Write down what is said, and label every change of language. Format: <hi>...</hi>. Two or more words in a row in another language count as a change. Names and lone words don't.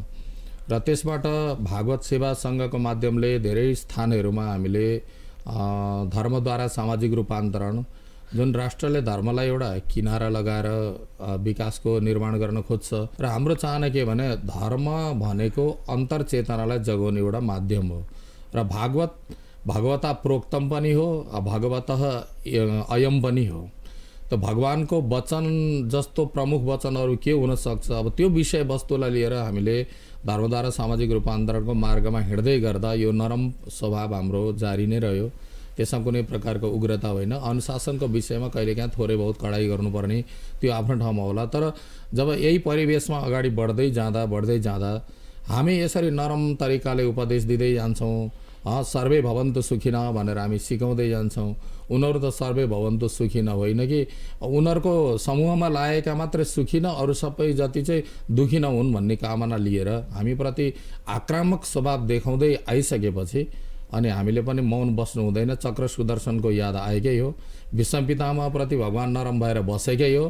<ne>र त्यसबाट भागवत सेवा सङ्घको माध्यमले धेरै स्थानहरूमा हामीले धर्मद्वारा सामाजिक रूपान्तरण, जुन राष्ट्रले धर्मलाई एउटा किनारा लगाएर विकासको निर्माण गर्न खोज्छ र हाम्रो चाहना के भने धर्म भनेको अन्तर्चेतनालाई जगाउने एउटा माध्यम हो। र</ne> <sa>भगवता प्रोक्तम</sa> <ne>पनि हो,</ne> <sa>भगवतः अयम</sa> <ne>पनि हो। त भगवानको वचन जस्तो प्रमुख वचनहरू के हुन सक्छ, अब त्यो विषय वस्तुलाई लिएर हामीले धर्मद्वारा सामाजिक रूपान्तरणको मार्गमा हिँड्दै गर्दा यो नरम स्वभाव हाम्रो जारी नै रह्यो। त्यसमा कुनै प्रकारको उग्रता होइन। अनुशासनको विषयमा कहिलेकाहीँ थोरै बहुत कडाइ गर्नुपर्ने त्यो आफ्नो ठाउँमा होला। तर जब यही परिवेशमा अगाडि बढ्दै जाँदा हामी यसरी नरम तरिकाले उपदेश दिँदै जान्छौँ।</ne> <sa>सर्वे भवन्तु सुखिनः</sa> <ne>भनेर हामी सिकाउँदै जान्छौँ। उनीहरू त</ne> <sa>सर्वे भवन्तु सुखिनः</sa> <ne>होइन कि उनीहरूको समूहमा लागेका मात्रै सुखिनः, अरू सबै जति चाहिँ दुखी नहुन् भन्ने कामना लिएर हामीप्रति आक्रामक स्वभाव देखाउँदै आइसकेपछि अनि हामीले पनि मौन बस्नु हुँदैन। चक्र सुदर्शनको याद आएकै हो। विष्णु पितामहप्रति भगवान नरम भएर बसेकै हो।</ne>